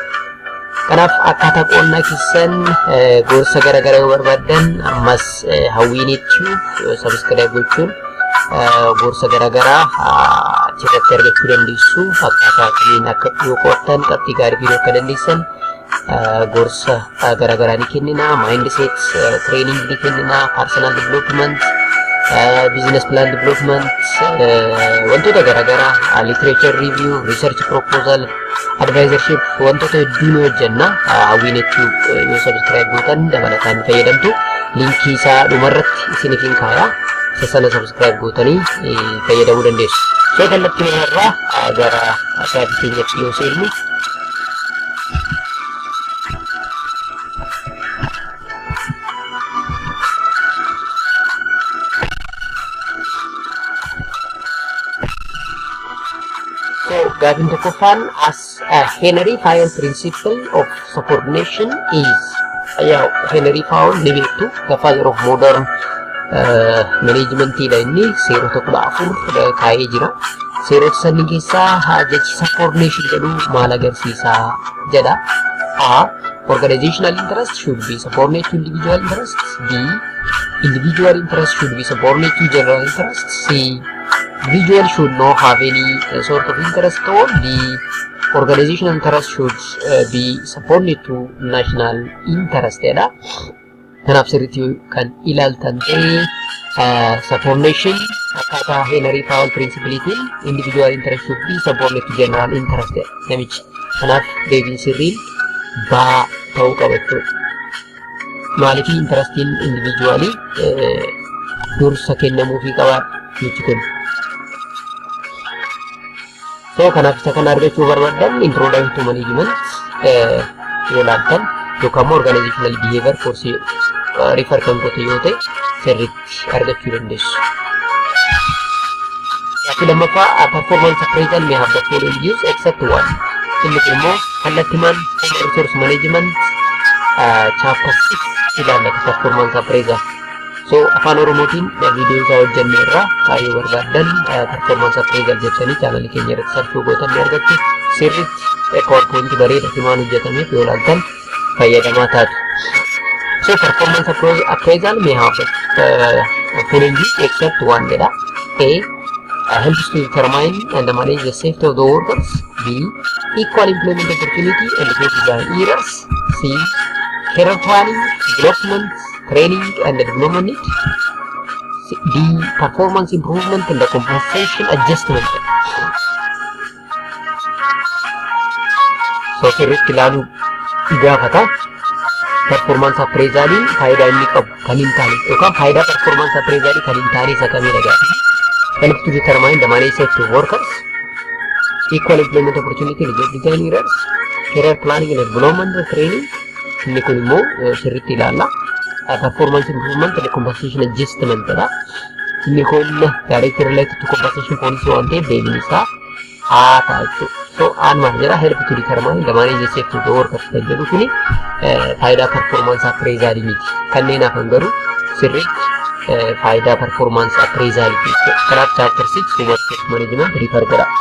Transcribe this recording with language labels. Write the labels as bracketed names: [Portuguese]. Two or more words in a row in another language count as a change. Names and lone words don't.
[Oromo] Kanaaf akkaataa qo'annaa keessan gorsa garaagaraa yoo barbaaddan ammas hawwiinitti sabiskiraayib gochuun gorsa garaagaraa achirratti argachuu dandeessu. Akkaataa kanneen akka yoo qo'attan qabxii gaarii fiduu akka dandeessan gorsa garaagaraa ni kennina. [English] Mindset training [Oromo] ni kennina. [English] Personal development, business plan development, [Oromo] wantoota garaagaraa, [English] literature review, research proposal, [Oromo] advisorship, wantoota hedduu ni hojjenna. Hawwiinitti yoo sabiskiraayib gootan dabalataan fayyadamtu. Linkii isaa dhumarratti isiniif hin kaayaa. Sana sabiskiraayib gootanii fayyadamuu dandeessu. So kallattii irraa gara gaaffii keenyatti yoo seennu gaaffiin tokkoffaan as Henry Fayol [English] principle of subordination is [Oromo] Henry Fayol ni beektu [English] the father of modern managementii [Oromo] dha inni seerota 14 kaa'ee jira. Seerota sanni keessaa jechi subordination jedhu maal agarsiisaa jedha. [English] A. Organizational interest should be subordinate to individual interests. B. Individual interest should be subordinate to general interests. C. Individual should not have any sort of interest at all. D. Organizational interest should be subordinate to national interest jedha. [Oromo] Kanaaf sirriitti kan ilaaltan ta'e subordination akkaataa Henry Fayol principleetiin [English] individual interest should be subordinate to general interest [Oromo] namichi. Kanaaf deebiin sirriin baa ta'uu qaba jechuudha. Maaliif interestiin individualii dursa kennamuufii qaba jechi kun. So kanaaf isa kana argachuu barbaadan [English] introduction to management [Oromo] yoo ilaaltan yookaan immoo [English] organizational behavior course [Oromo] refer kan goote yoo ta'e sirriitti argachuu dandeessu. Gaaffii lammaffaa [English] performance appraisal may have the following views except one. [Oromo] Inni kun immoo kallattiimaan [English] resource management [Oromo] chapter 6 ilaallata [English] performance appraisal. [Oromo] So afaan oromootiin viidiyoo isaa hojjennee irraa yoo barbaadan [English] performance appraisal [Oromo] jettanii chaanalii keenya irratti sarchuu gootan ni argattu. Sirriitti PowerPoint bareeda himaan hojjetameef yoo ilaaltan fayyadamaa taatu. [English] So performance appraisal may have following except one jedha. A. Helps to determine and manage the safety of the workers. B. Equal employment opportunity and reduce design errors. C. Career planning, development, training and development need. D. Performance improvement and the compensation adjustment. [Oromo] So sirriitti ilaaluu gaafata. Performance appraisaliin faayidaa inni qabu kan hin taane yookaan faayidaa performance appraisalii kan hin taane isa kamidha gaaffii. [English] Help to determine the manage safety of workers, equal employment opportunity, reduce design errors, career planning and development and training. [Oromo] Inni kun immoo sirriitti ilaalla. [English] Performance improvement and compensation adjustment jedha. [Oromo] Inni kun [English] directly related to compensation policy [Oromo] waan ta'eef deebiin isaa haa ta'a jechuudha. So aan maal jedha [English] help to determine the manage safety of the workers [Oromo] kan jedhu kuni faayidaa performance appraisalii miti. Kanneen hafan garuu sirriitti faayidaa performance appraisalii jechuudha. Kanaaf chapter 6 [English] workforce management [Oromo] refer godha.